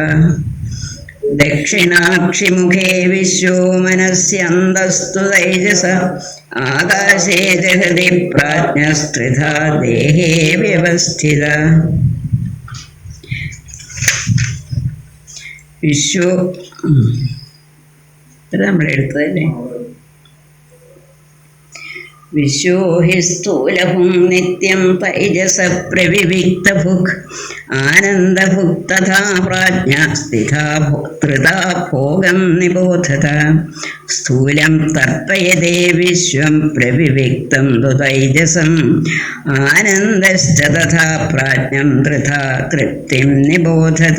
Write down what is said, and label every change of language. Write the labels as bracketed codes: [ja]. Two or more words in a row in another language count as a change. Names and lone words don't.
[sa] दक्षिणाक्षिमुखे विश्वो मनस्यन्तस्तु तैजस आकाशे च हृदि प्राज्ञस्त्रिधा देहे व्यवस्थिता। विश्वो നമ്മളെടുത്തതല്ലേ വിശ്വോ ഹി സ്ഥൂലഭും നിത്യം തൈജസ പ്രവിവിക്തഭുക് ആനന്ദഭുക് തഥാ പ്രാജ്ഞാ ത്രിധാ ഭോഗം നിബോധത സ്ഥൂലം തർപ്പയതേ വിശ്വം പ്രവിവിക്തം തു തൈജസം ആനന്ദശ്ച തഥാ പ്രാജ്ഞം ത്രിധാ തൃപ്തിം നിബോധത।